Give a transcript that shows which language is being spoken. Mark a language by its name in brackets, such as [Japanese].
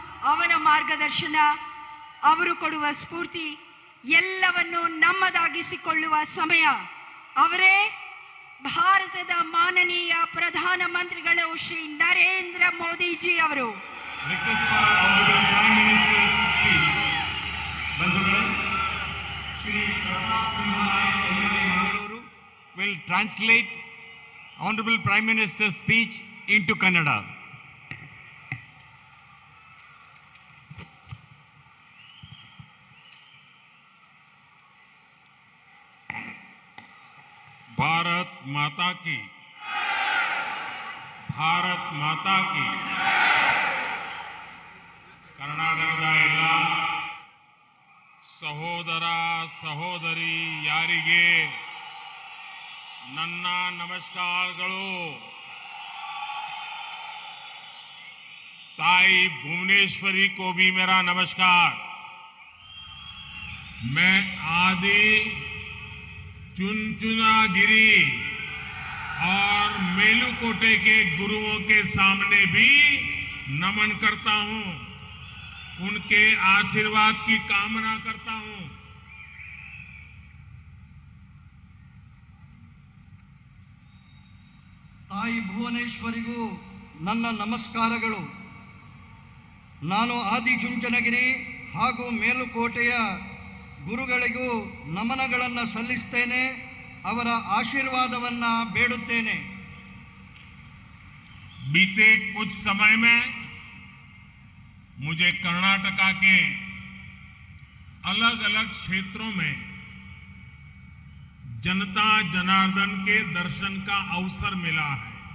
[Kannada] ಅವರ ಮಾರ್ಗದರ್ಶನ, ಅವರು ಕೊಡುವ ಸ್ಫೂರ್ತಿ ಎಲ್ಲವನ್ನು ನಮ್ಮದಾಗಿಸಿಕೊಳ್ಳುವ ಸಮಯ. ಅವರೇ ಭಾರತದ ಮಾನನೀಯ ಪ್ರಧಾನಮಂತ್ರಿಗಳು ಶ್ರೀ ನರೇಂದ್ರ ಮೋದಿಜಿ ಅವರು. [English] Request for Honorable Prime Minister's speech. Bandhugale, Shri Pratap Singh Naik, MLA Mangaluru, will translate Honorable Prime Minister's speech into Kannada. [Hindi] Bharat माता की, भारत माता की. [Kannada] ಕರ್ನಾಟಕದ ಎಲ್ಲ ಸಹೋದರ ಸಹೋದರಿ ಯಾರಿಗೆ ನನ್ನ ನಮಸ್ಕಾರಗಳು. [Hindi] ताई भुवनेश्वरी को भी मेरा नमस्कार. मैं आदि चुनचुनागिरी और मेलुकोटे के गुरुओं के सामने भी नमन करता हूं, उनके आशीर्वाद की कामना करता हूं. [Kannada] ತಾಯಿ ಭುವನೇಶ್ವರಿಗೂ ನನ್ನ ನಮಸ್ಕಾರಗಳು. ನಾನು ಆದಿಚುಂಚನಗಿರಿ ಹಾಗೂ ಮೇಲುಕೋಟೆಯ ಗುರುಗಳಿಗೂ ನಮನಗಳನ್ನು ಸಲ್ಲಿಸುತ್ತೇನೆ, ಅವರ ಆಶೀರ್ವಾದವನ್ನು ಬೇಡುತ್ತೇನೆ. [Hindi] बीते कुछ समय में मुझे कर्नाटका के अलग अलग क्षेत्रों में जनता जनार्दन के दर्शन का अवसर मिला है.